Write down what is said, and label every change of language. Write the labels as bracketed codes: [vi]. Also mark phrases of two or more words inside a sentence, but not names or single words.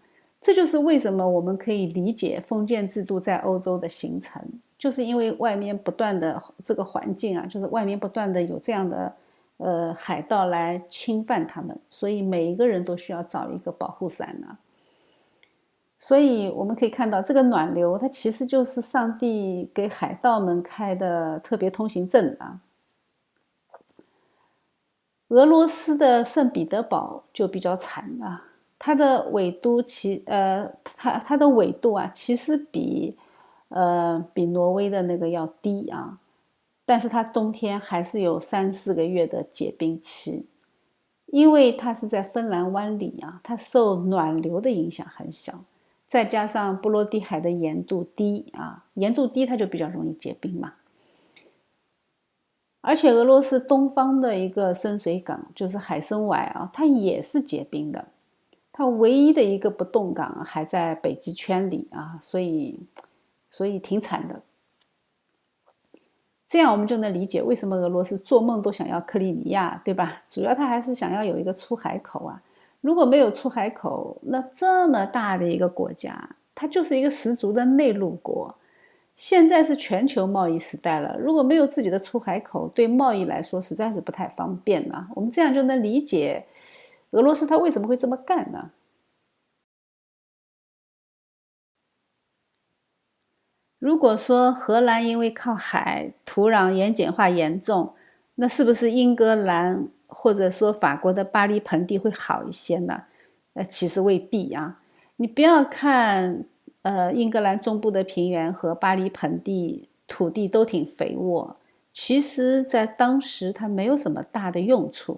[zh] 這就是為什麼我們可以理解封建制度在歐洲的形成，就是因為外面不斷的這個環境啊，就是外面不斷的有這樣的海盜來侵犯他們，所以每一個人都需要找一個保護傘啊。所以我們可以看到，這個暖流它其實就是上帝給海盜們開的特別通行證啊。俄羅斯的聖彼得堡就比較慘啊。它的緯度它的緯度啊，其實比挪威的那個要低啊，但是它冬天還是有3-4個月的結冰期，因為它是在芬蘭灣裡啊，它受暖流的影響很小，再加上波羅的海的鹽度低啊，鹽度低它就比較容易結冰嘛。而且俄羅斯東方的一個深水港就是海參崴啊，它也是結冰的。它唯一的一個不動港還在北極圈裡啊，所以挺慘的。這樣我們就能理解為什麼俄羅斯做夢都想要克里米亞，對吧？主要他還是想要有一個出海口啊。如果沒有出海口，那這麼大的一個國家，它就是一個十足的內陸國。現在是全球貿易時代了，如果沒有自己的出海口，對貿易來說實在是不太方便啊。我們這樣就能理解俄羅斯他為什麼會這麼幹呢？如果說荷蘭因為靠海，土壤鹽鹼化嚴重，那是不是英格蘭或者說法國的巴黎盆地會好一些呢？其實未必啊。你不要看英格蘭中部的平原和巴黎盆地土地都挺肥沃，其實在當時它沒有什麼大的用處。